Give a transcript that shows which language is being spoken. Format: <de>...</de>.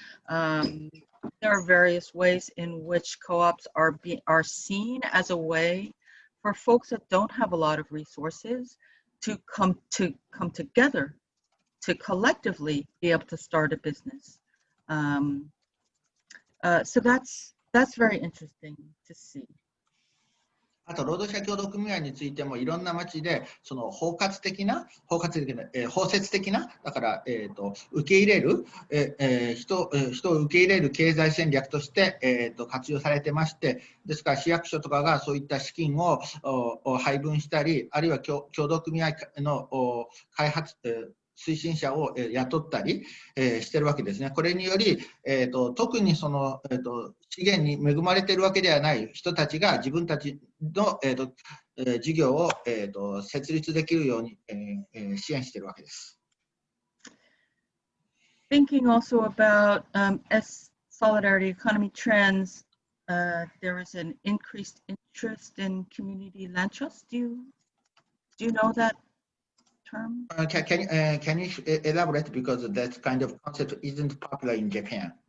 <en>There are various ways in which co-ops are seen as a way for folks that don't have a lot of resources to come together to collectively be able to start a business. So that's very interesting to see.</en> <ja>あと労働者協同組合についてもいろんな町で包括的な、包摂的な、だから、受け入れる、人を受け入れる経済戦略として、活用されてまして、ですから市役所とかがそういった資金を配分したり、あるいは協同組合の開発、推進者を雇ったりしているわけですね。これにより、特に資源に恵まれているわけではない人たちが自分たちの事業を設立できるように支援しているわけです。</ja> <en>Thinking also about as solidarity economy trends, there is an increased interest in community land trust. Do you know that term? Can you elaborate, because that kind of concept isn't popular in Japan?</en>